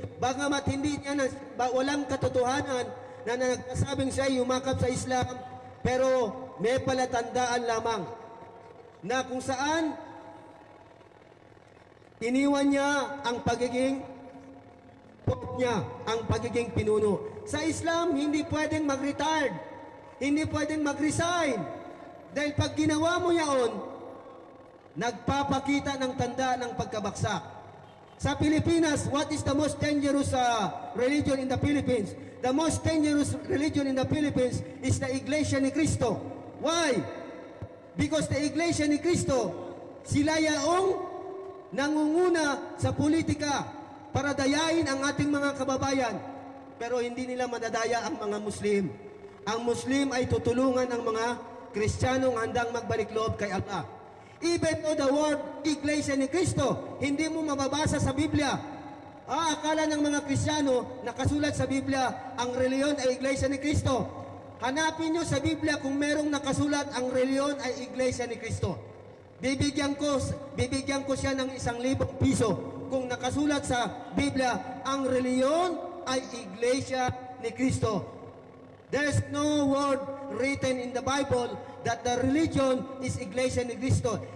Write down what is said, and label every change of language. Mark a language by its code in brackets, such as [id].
[tl] Bagamat hindi niya walang katotohanan na nagsasabing siya yumakap sa Islam, pero may palatandaan lamang na kung saan iniwan niya ang pagiging Pope niya, ang pagiging pinuno. Sa Islam, hindi pwedeng mag-retire, hindi pwedeng mag-resign. Dahil pag ginawa mo yaon, nagpapakita ng tanda ng pagkabaksak. Sa Pilipinas, [en] what is the most dangerous religion in the Philippines? The most dangerous religion in the Philippines is the Iglesia ni Cristo. Why? Because the [tl] Iglesia ni Cristo, sila yaong nangunguna sa politika para dayain ang ating mga kababayan. Pero hindi nila madadaya ang mga Muslim. Ang Muslim ay tutulungan ng mga Kristiyanong handang magbalik loob kay Allah. [en] Even though the word [tl] Iglesia ni Cristo, hindi mo mababasa sa Biblia. Akala ng mga Kristiyano, nakasulat sa Biblia, ang reliyon ay Iglesia ni Cristo. Hanapin nyo sa Biblia kung merong nakasulat ang reliyon ay Iglesia ni Cristo. Bibigyan ko siya ng 1,000 piso kung nakasulat sa Biblia, ang reliyon ay Iglesia ni Cristo. [en] There's no word written in the Bible that the religion is Iglesia ni Cristo.